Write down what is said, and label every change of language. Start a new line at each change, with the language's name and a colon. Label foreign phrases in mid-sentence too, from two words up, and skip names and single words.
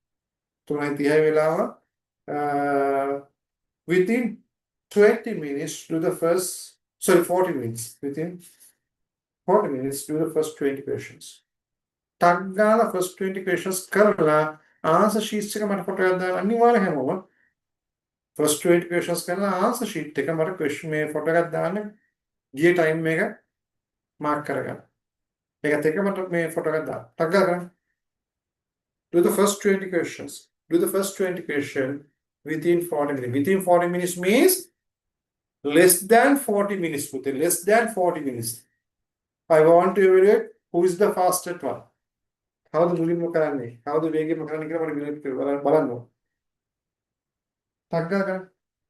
English: Within 20 minutes, do the first, 40 minutes. Within 40 minutes, do the first 20 questions.
Sinhala: Tagala
English: first 20 questions
Sinhala: කරලා
English: answer sheets
Sinhala: එක මට ෆොටෝ එකක් දාන්න අනිවාර්ය හැමෝම
English: first 20 questions
Sinhala: කරලා
English: answer sheet
Sinhala: එක මට question මේ ෆොටෝ එකක් දාන්න ගිය time එක mark කරගන්න. ඒකත් එක්ක මට මේ ෆොටෝ එකක් දාන්න. ටක් ගාලා කරන්න.
English: Do the first 20 questions. Do the first 20 questions within 40 minutes. Within 40 minutes means less than 40 minutes. Less than 40 minutes. I want to evaluate who is the fastest one. How the
Sinhala: මුලින්ම කරන්නේ?
English: How the
Sinhala: වේගෙන්ම කරන්නේ කියලා මට බලන්න. ටක් ගාලා කරන්න.